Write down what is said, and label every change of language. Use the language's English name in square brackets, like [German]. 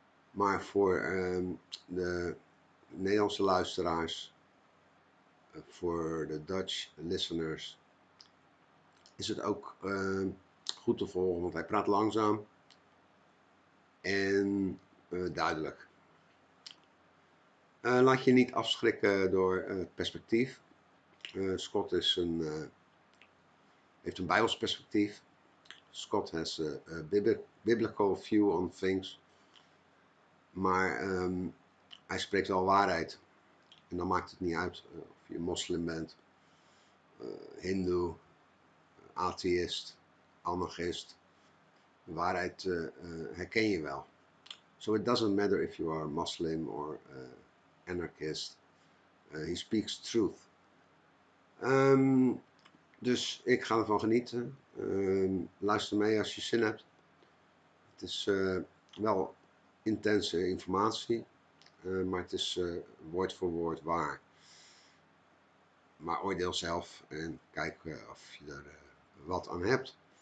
[Dutch] Maar voor de Nederlandse luisteraars, voor de [English] Dutch listeners, [Dutch] is het ook goed te volgen. Want hij praat langzaam en duidelijk. Laat je niet afschrikken door het perspectief. Scott heeft een Bijbels perspectief. [English] Scott has a biblical view on things. [Dutch] Maar hij spreekt wel waarheid. En dan maakt het niet uit of je moslim bent, hindoe, atheïst, anarchist. De waarheid herken je wel. [English] So it doesn't matter if you are Muslim or anarchist. He speaks truth. [Dutch] Dus ik ga ervan genieten. Luister mee als je zin hebt. Het is wel intense informatie, maar het is woord voor woord waar. Maar oordeel zelf en kijk of je er wat aan hebt.